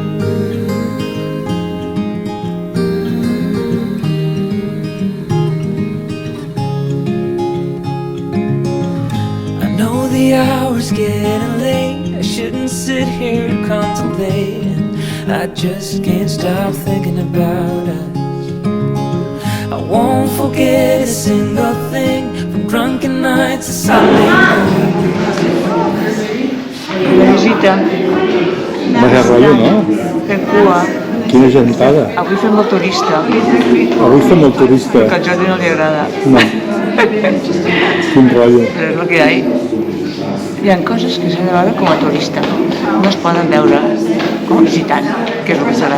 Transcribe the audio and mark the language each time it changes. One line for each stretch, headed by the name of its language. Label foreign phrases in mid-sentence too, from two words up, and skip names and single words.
English: The hour's getting late, I shouldn't sit here contemplating. I just can't stop thinking about us. I won't forget a single thing, from drunken nights to Sunday mornings.
Catalan: Visita. Vaya rotllo, no? Fem cua. Quina gentada. Avui fem el turista. Avui fem el turista. Que al Jordi no li agrada. No. Quin rotllo. Però és el que hi ha. Hi ha coses que s'han de veure com a turista, no es poden veure com a visitant, que és el que s'ha de